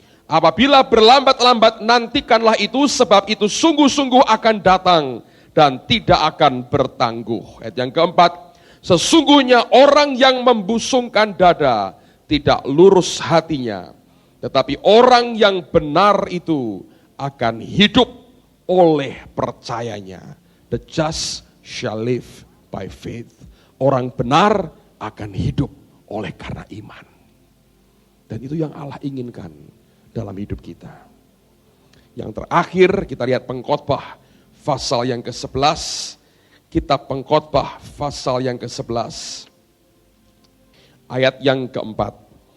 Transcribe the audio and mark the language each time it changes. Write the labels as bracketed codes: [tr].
[id] Apabila berlambat-lambat nantikanlah itu, sebab itu sungguh-sungguh akan datang dan tidak akan bertangguh. Ayat yang keempat, sesungguhnya orang yang membusungkan dada tidak lurus hatinya. Tetapi orang yang benar itu akan hidup oleh percayanya. [en] The just shall live by faith. [id] Orang benar akan hidup oleh karena iman. Dan itu yang Allah inginkan dalam hidup kita. Yang terakhir kita lihat Pengkhotbah pasal yang ke-11. Kitab Pengkhotbah pasal yang ke-11. Ayat yang ke-4.